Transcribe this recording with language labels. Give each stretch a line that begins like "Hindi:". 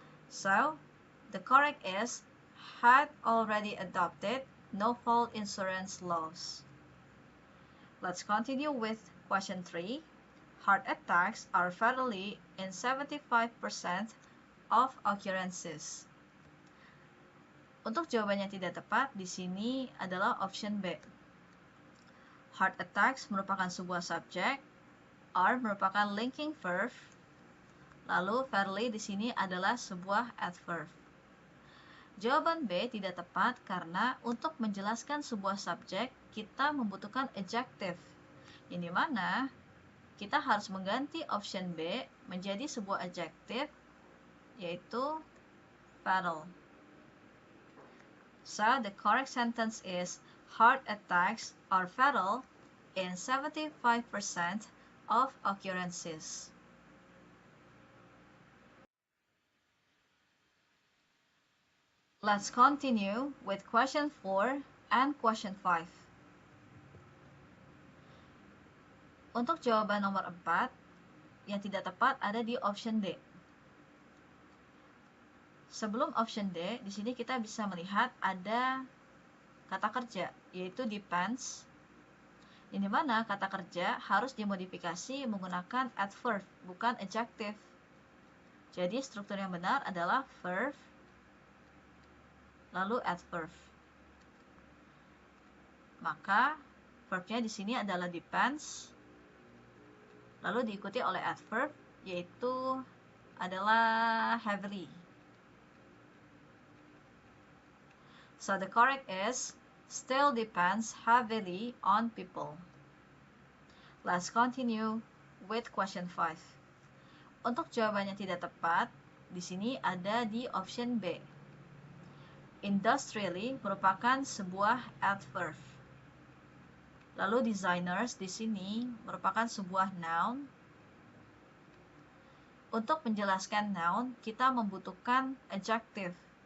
English: So, the correct is had already adopted no fault insurance laws. Let's continue with question 3. Heart attacks are fatally in 75% of occurrences.
Indonesian: Untuk jawaban yang tidak tepat di sini adalah option B. Heart attacks merupakan sebuah subjek, are merupakan linking verb, lalu fatally di sini adalah sebuah adverb. Jawaban B tidak tepat karena untuk menjelaskan sebuah subjek kita membutuhkan adjective, yang dimana kita harus mengganti option B menjadi sebuah adjective, yaitu fatal.
English: So the correct sentence is heart attacks are fatal in 75% of occurrences. Let's continue with question 4 and question 5.
Indonesian: Untuk jawaban nomor 4, yang tidak tepat ada di option D. Sebelum option D, di sini kita bisa melihat ada kata kerja, yaitu depends, Yang dimana kata kerja harus dimodifikasi menggunakan adverb, bukan adjective. Jadi struktur yang benar adalah verb, lalu adverb. Maka verbnya di sini adalah depends, lalu diikuti oleh adverb, yaitu adalah heavily.
English: So the correct is still depends heavily on people. Let's continue with question 5.
Indonesian: Untuk jawabannya tidak tepat, di sini ada di option B. Industrially merupakan sebuah adverb. Lalu designers di sini merupakan sebuah noun. Untuk menjelaskan noun, kita membutuhkan adjective.